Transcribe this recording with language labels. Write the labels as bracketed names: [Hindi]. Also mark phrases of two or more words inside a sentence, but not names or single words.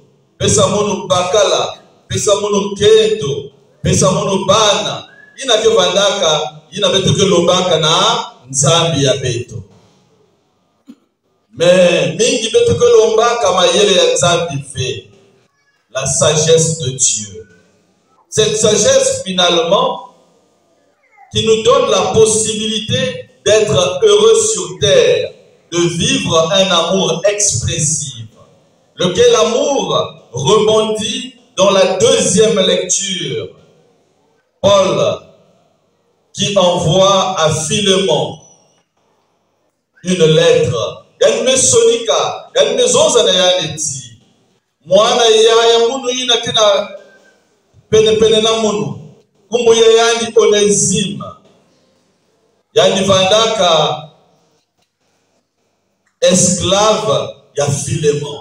[Kituba (Democratic Republic of Congo)] Pesa mono bakala. Pesa mono kento. Pesa mono bana. Ina kyo bandaka. Ina betoke lombaka na nzambi ya beto. Mais mingi betoke lombaka mayele ya nzambi fe. [French] La sagesse de Dieu. Cette sagesse finalement qui nous donne la possibilité d'être heureux sur terre, de vivre un amour expressif, lequel amour rebondit dans la deuxième lecture. Paul qui envoie à Philémon une lettre. [Kituba (Democratic Republic of Congo)] Yanme sonika, yanme zonza na yaneti. Mwana ya munu ina kina pene na munu. Kumbu ya yani Onésime. Yani vandaka esclave ya Philémon.